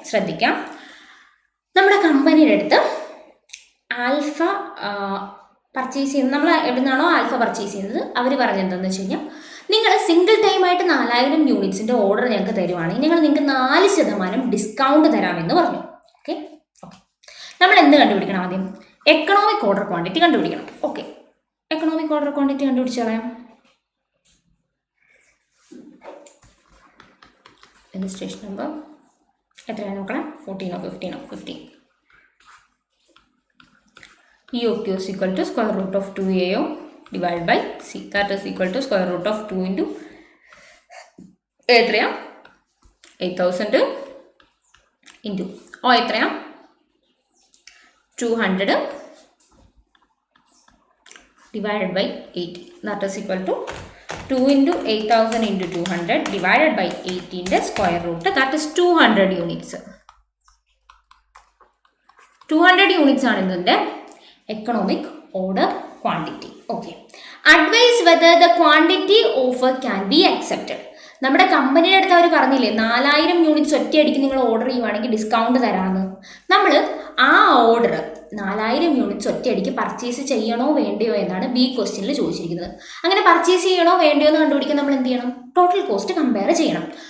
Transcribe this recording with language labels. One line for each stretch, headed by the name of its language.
Malayalam: ശ്രദ്ധിക്കാം, നമ്മുടെ കമ്പനിയുടെ അടുത്ത് ആൽഫ പർച്ചേസ് ചെയ്യുന്നത്, നമ്മൾ എവിടെ നിന്നാണോ ആൽഫ പർച്ചേസ് ചെയ്യുന്നത്, അവർ പറഞ്ഞെന്താണെന്ന് വെച്ച് കഴിഞ്ഞാൽ നിങ്ങൾ സിംഗിൾ ടൈമായിട്ട് 4000 യൂണിറ്റ്സിൻ്റെ ഓർഡർ ഞങ്ങൾക്ക് തരുവാണെങ്കിൽ ഞങ്ങൾ നിങ്ങൾക്ക് 4% ഡിസ്കൗണ്ട് തരാമെന്ന് പറഞ്ഞു. ഓക്കെ. ഓക്കെ. നമ്മൾ എന്ത് കണ്ടുപിടിക്കണം? ആദ്യം എക്കണോമിക് ഓർഡർ ക്വാണ്ടിറ്റി കണ്ടുപിടിക്കണം. ഓക്കെ. എക്കണോമിക് ഓർഡർ ക്വാണ്ടിറ്റി കണ്ടുപിടിച്ച് കളയാം. രജിസ്ട്രേഷൻ നമ്പർ എത്രയാണ് നോക്കണം? 14 15.
English: EOQ is equal to square root of 2AO divided by C. That is equal to square root of 2 into
Malayalam: എത്രയാ?
English: 8000 into
Malayalam: എത്രയാ?
English: 200 divided by 80. That is equal to 2 into 8000 into 200 divided by 80 square root. That is 200 units. 200 units
Malayalam: ആണ് ഇതിൻ്റെ
English: economic order quantity. Okay. Advise whether the quantity offer can be accepted.
Malayalam: നമ്മുടെ കമ്പനിയുടെ അടുത്ത് അവർ പറഞ്ഞില്ലേ 4000 units ഒറ്റയടിക്ക് നിങ്ങൾ ഓർഡർ ചെയ്യുവാണെങ്കിൽ ഡിസ്കൗണ്ട് തരാമെന്ന്. നമ്മൾ ആ ഓർഡർ 4000 യൂണിറ്റ്സ് ഒറ്റയടിക്ക് പർച്ചേസ് ചെയ്യണോ വേണ്ടയോ എന്നാണ് ബി ക്വസ്റ്റ്യനിൽ ചോദിച്ചിരിക്കുന്നത്. അങ്ങനെ പർച്ചേസ് ചെയ്യണോ വേണ്ടയോ എന്ന് കണ്ടുപിടിക്കാൻ നമ്മൾ എന്ത് ചെയ്യണം? ടോട്ടൽ കോസ്റ്റ് കമ്പയർ ചെയ്യണം.